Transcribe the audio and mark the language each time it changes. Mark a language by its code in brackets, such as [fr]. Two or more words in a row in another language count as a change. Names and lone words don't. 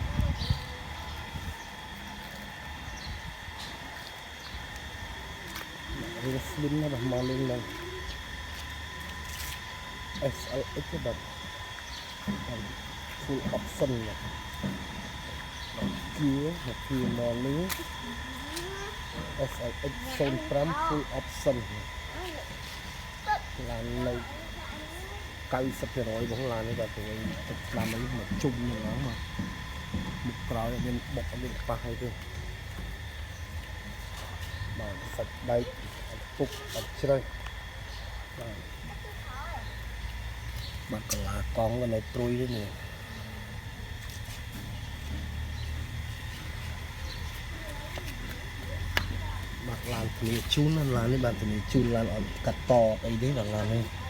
[km] វា slim ណាស់បាទ morning ហ្នឹង SLX បាទ [en] full option [km] បាទគៀ morning SLX 05 [en] full option [km] ឡាននៅ 90% របស់ឡាននេះបាទទៅទឹកស្លាមនេះមកជុំហ្នឹងមកមុខក្រោយមានបុកអត់មានខ្វះអីទេ បាទសាច់ដែកអត់ពុកអត់ជ្រៅបាទកន្លះកង់នៅព្រួយទេនេះបាទឡានធានាជូនឡាននេះបាទធានាជូនឡានអត់កាត់តអីទេបាទឡាននេះ